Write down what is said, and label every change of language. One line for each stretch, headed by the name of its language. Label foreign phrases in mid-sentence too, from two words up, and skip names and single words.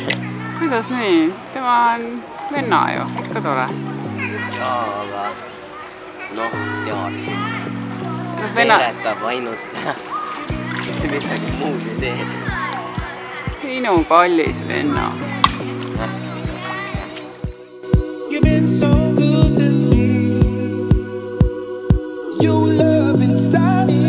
Estonian: Kuidas nii? Tema on venna ju, ka tore. Jaa, aga noh, tead. Teeletab ainult. See midagi muud ei tee. Minu kallis venna.
English: You've been so good to me. You love inside me.